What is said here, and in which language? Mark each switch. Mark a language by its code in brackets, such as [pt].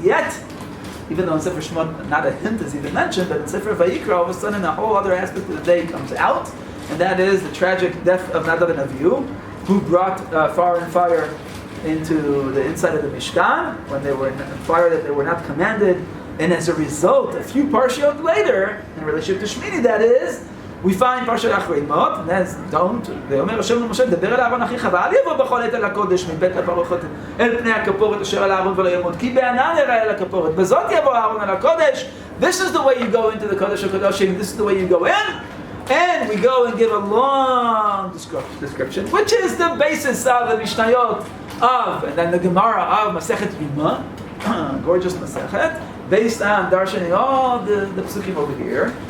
[en] Yet, even though in Sefer Shemot not a hint is even mentioned, but in Sefer Vayikra, all of a sudden a whole other aspect of the day comes out, and that is the tragic death of Nadav and Avihu, who brought fire and fire into the inside of the Mishkan when they were in fire that they were not commanded, and as a result, a few parshiot later, in relationship to Shmini, that is, we find Parshat Achrei Mot, and that's don't. [he] ואומר השם למשה, דבר אל אהרון אחיך, ואל יבוא בכל עת אל הקודש, מבית הפרוכות אל פני הכפורת אשר על אהרון ולא ימות, כי בענן יראה אל הכפורת, בזאת יבוא אהרון אל הקודש. [en] This is the way you go into the Kodesh HaKadoshim, this is the way you go in, and we go and give a long description, which is the basis of the Mishnayot of, and then the Gemara of Masechet Yuma, gorgeous Masechet, based on darshaning all the psukim over here.